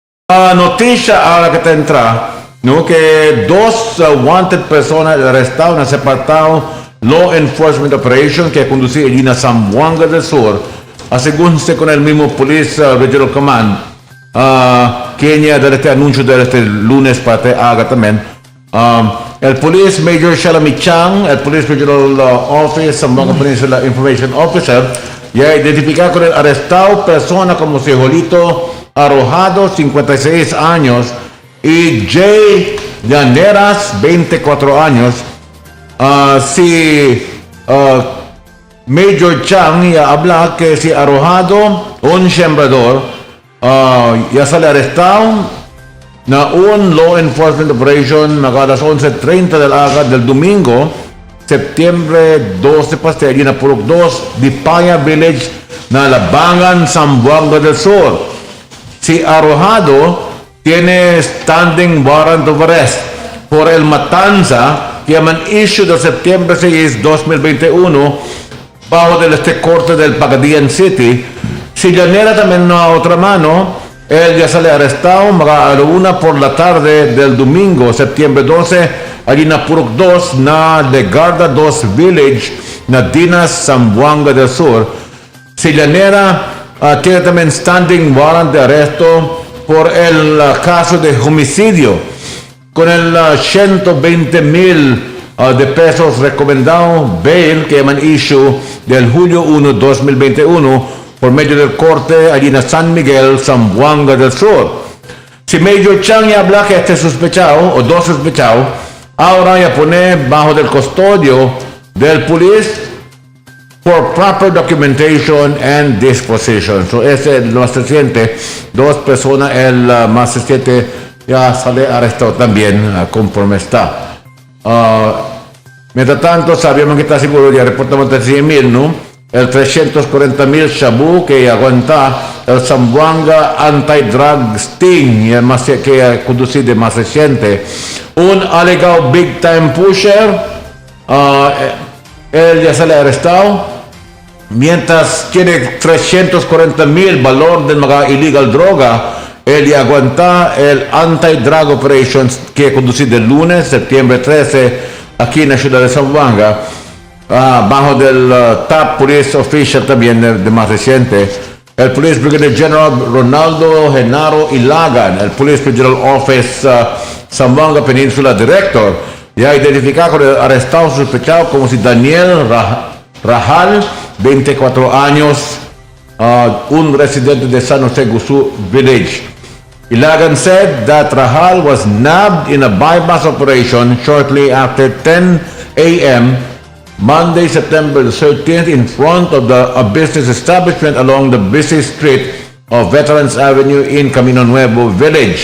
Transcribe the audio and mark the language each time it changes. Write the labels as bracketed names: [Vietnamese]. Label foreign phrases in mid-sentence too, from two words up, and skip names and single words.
[Chavacano] noticia ahora que te entra, ¿no? Que dos wanted personas arrestados en separado [English] law enforcement operation [Chavacano] que conducía allí en Zamboanga del Sur, según se con el mismo Police Regional Command, que ya de este anuncio de este lunes para te haga también. El Police Major Shalami Chang, el Police Regional Office, Zamboanga Peninsula Information Officer, ya identificado con el arrestado persona como si Jolito Arrojado, 56 años, y Jay Llaneras, 24 años. Si Major Chang ya habla que si Arrojado, un sembrador, ya sale arrestado na un [English] law enforcement operation [Chavacano] a las 11:30 del domingo, Septiembre 12, allí na Purok 2, Dipaya Village, na Labangan, Zamboanga del Sur. Si Arrojado tiene [English] standing warrant of arrest [Chavacano] por el matanza que man issue de Septiembre 6, 2021 bajo del corte del Pagadian City. Si Llanera también no a otra mano, él ya sale arrestado a la 1 por la tarde del domingo, Septiembre 12, allí na Purok 2, na Legarda 2 Village, na Dinas, Zamboanga del Sur. Si Llanera tiene también [English] standing warrant [Chavacano] de arresto por el caso de homicidio, con el 120,000 de pesos recomendado bail que han issue del julio 1, 2021 por medio del corte allí en San Miguel, Zamboanga del Sur. Si Major Chang ya habla que este sospechado o dos sospechados, ahora ya pone bajo del custodio del police [English] for proper documentation and disposition. [Chavacano] So ese es lo más reciente. Dos personas, el más reciente ya sale arrestado también conforme está. Mientras tanto, sabíamos que está seguro, ya reportamos de 100,000, ¿no? El 340,000 shabu que aguanta el Zamboanga Anti-Drug Sting, y el más que ha conducido más reciente. Un alegado [English] big time pusher, [Chavacano] él ya sale arrestado, mientras tiene 340,000 valor de mga illegal droga. Él ya aguanta el Anti-Drug Operations que ha conducido el lunes, Septiembre 13, aquí en la ciudad de Zamboanga, bajo del top police official también de más reciente, el Police Brigadier General Ronaldo Genaro Ilagan, el Police Regional Office Zamboanga Peninsula Director, ya identificado con el arrestado sospechado como si Daniel Rahal, 24 años, un residente de San Jose Gusú Village. [English] Ilagan said that Rahal was nabbed in a bypass operation shortly after 10 a.m. Monday, September 13th, in front of a business establishment along the busy street of Veterans Avenue in Camino Nuevo Village.